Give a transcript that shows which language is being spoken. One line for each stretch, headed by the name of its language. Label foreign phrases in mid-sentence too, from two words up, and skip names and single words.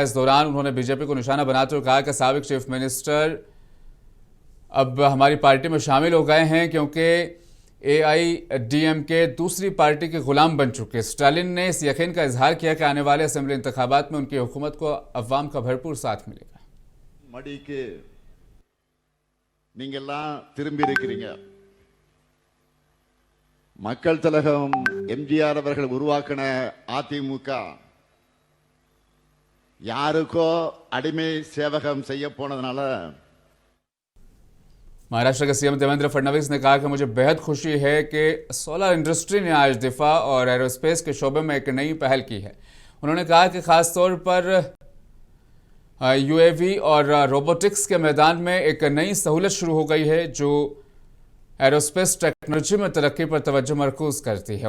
Urdu: اس دوران انہوں نے بی جے پی کو نشانہ بناتے ہوئے کہا کہ سابق
English: Chief Minister
Urdu: اب ہماری پارٹی میں شامل ہو گئے ہیں، کیونکہ اے آئی ڈی ایم کے دوسری پارٹی کے غلام بن چکے. اسٹالن نے اس یقین کا اظہار کیا کہ آنے والے اسمبلی انتخابات میں ان کی حکومت کو عوام کا بھرپور ساتھ ملے گا.
Tamil: மடிக்கு நீங்கெல்லாம் திரும்பி இருக்கிறீங்க, மக்கள் திலகம் எம்ஜிஆர் அவர்கள் உருவாக்கின அதிமுக யாருக்கோ அடிமை சேவகம் செய்ய போனதுனால
Urdu: مہاراشٹر کے سی ایم دیویندر پھڑنویس نے کہا کہ مجھے بے حد خوشی ہے کہ
English: solar industry
Urdu: نے آج دفاع اور ایرو اسپیس کے شعبے میں ایک نئی پہل کی ہے. انہوں نے کہا کہ خاص طور پر یو اے وی اور روبوٹکس کے میدان میں ایک نئی سہولت شروع ہو گئی ہے جو
English: aerospace technology
Urdu: میں ترقی پر توجہ مرکوز کرتی ہے.